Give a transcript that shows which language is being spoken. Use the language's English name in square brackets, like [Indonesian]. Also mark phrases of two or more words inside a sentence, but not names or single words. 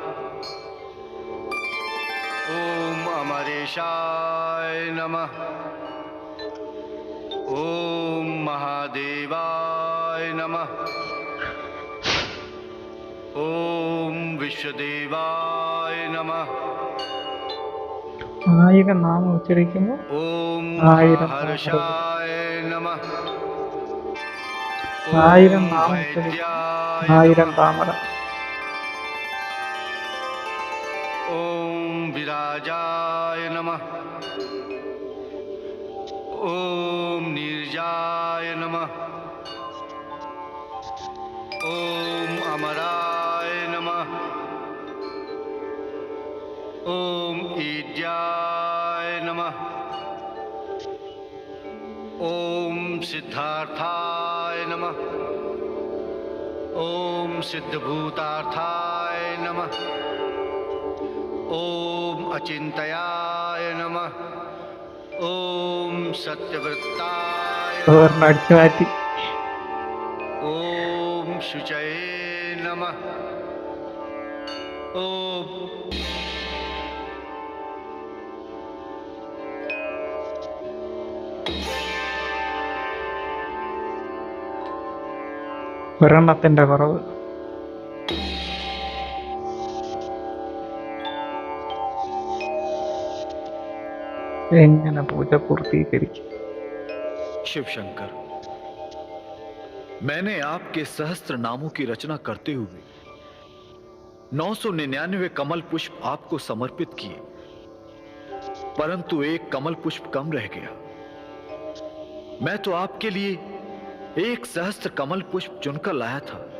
[Sanskrit] ओम अमरेशाय नमः। ओम महादेवाय नमः। ओम विश्वदेवाय नमः। [Malayalam] ആയിരം നാമം ഉച്ചരിക്കുമ്പോൾ [Sanskrit] ओम [Malayalam] ആയിരം [Sanskrit] हर्षाय नमः। [Malayalam] ആയിരം [Sanskrit] ओम [Malayalam] നാമം ഉച്ചരിക്കുമ്പോൾ [Sanskrit] वैद्याय [Malayalam] ആയിരം [Sanskrit] नमः। [Malayalam] താമര. [Sanskrit] ओम विराजाय नमः। ओम नीरजाय नमः। ओम अमराय नमः। ओम ईड्याय नमः। ओम सिद्धार्थाय नमः। ओम सिद्धभूतार्थाय नमः। ओम अचिंतयाय नमः। ओम सत्यव्रताय नमः। [Malayalam] ഒരെണ്ണം അടിച്ചു മാറ്റി. [Sanskrit] ओम शुचये नमः। ओम [Malayalam] ഒരെണ്ണത്തിന്റെ കുറവ്. എങ്ങനെ പൂജ പൂർത്തീകരിക്കും? [Hindi] शिव शंकर, मैंने आपके सहस्त्र नामों की रचना करते हुए 999 कमल पुष्प आपको समर्पित किए, परंतु एक कमल पुष्प कम रह गया। मैं तो आपके लिए एक सहस्त्र कमल पुष्प चुनकर लाया था।